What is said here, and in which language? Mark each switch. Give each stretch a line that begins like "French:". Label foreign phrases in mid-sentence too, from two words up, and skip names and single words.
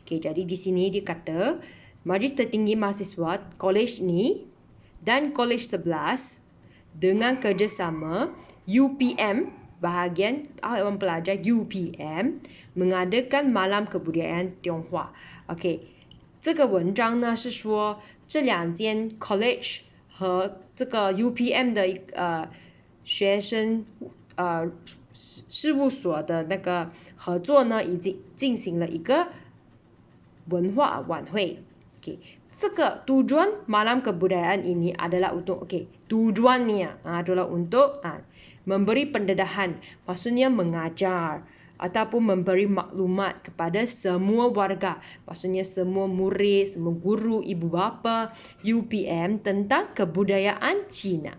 Malay: Okey, jadi di sini dia kata Majlis Tertinggi Mahasiswa Kolej ni dan Kolej 11 dengan kerjasama UPM, bahagian Ewan Pelajar UPM, mengadakan Malam Kebudayaan Tionghoa. Okey,
Chinese: 这个文章呢是说这两间 college 和这个 UPM 的学生事务所的那个合作呢，已经进行了一个文化晚会。Okay.
Malay: 这个 tujuan Malam Kebudayaan ini adalah untuk tujuannya adalah untuk memberi pendedahan, maksudnya mengajar ataupun memberi maklumat kepada semua warga, maksudnya semua murid, semua guru, ibu bapa UPM tentang kebudayaan Cina.